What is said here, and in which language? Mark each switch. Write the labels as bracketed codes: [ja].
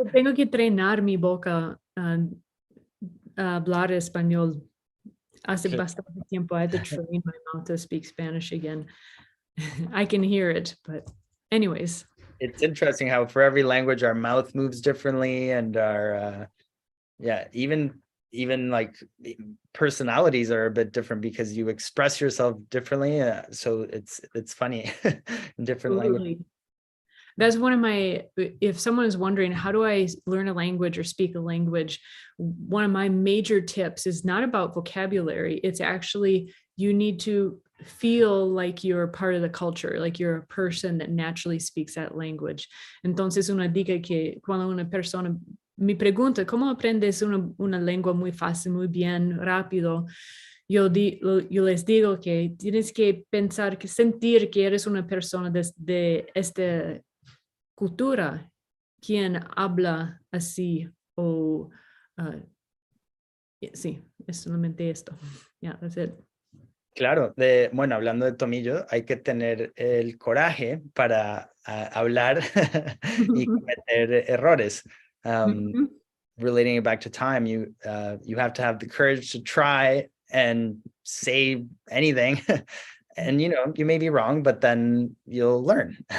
[es] Tengo que entrenar mi boca a hablar español. Hace bastante tiempo. [en] I had to train my mouth to speak Spanish again. I can hear it, but anyways. It's interesting how for every language our mouth moves differently, and our even like personalities are a bit different because you express yourself differently. So it's funny in different languages. That's one of if someone is wondering, how do I learn a language or speak a language? One of my major tips is not about vocabulary. It's actually, you need to feel like you're part of the culture, like you're a person that naturally speaks that language. [es] Entonces, una dica que cuando una persona me pregunta, ¿cómo aprendes una lengua muy fácil, muy bien, rápido? Yo les digo que tienes que pensar, sentir que eres una persona de esta cultura, quien habla así o sí, es solamente esto. [en] Yeah, that's it. [es] Claro, bueno, hablando de tomillo, hay que tener el coraje para hablar y cometer errores. [en] Relating it back to thyme, you have to have the courage to try and say anything. And you may be wrong, but then you'll learn.